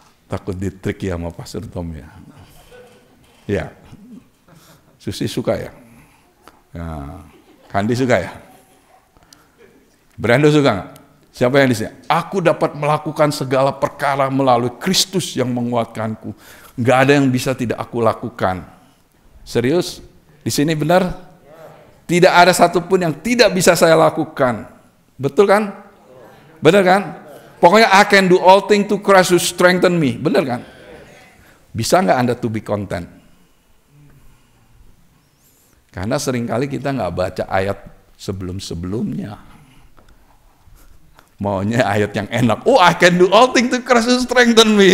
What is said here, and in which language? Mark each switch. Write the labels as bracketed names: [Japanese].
[Indonesian] Takut ditrik ya sama Pastor Tom ya? Ya, Susi suka ya? Ya. Kandi suka ya? Brando suka nggak? Siapa yang di sini? Aku dapat melakukan segala perkara melalui Kristus yang menguatkanku. Nggak ada yang bisa tidak aku lakukan. Serius? Di sini benar? Tidak ada satupun yang tidak bisa saya lakukan. Betul kan? Benar kan? Pokoknya [English] I can do all things to Christ who strengthen me. [Indonesian] Benar kan? Bisa nggak Anda [English] to be content? [Indonesian] Karena seringkali kita nggak baca ayat sebelum-sebelumnya. Maunya ayat yang enak. [English] Oh, I can do all things to Christ who strengthen me.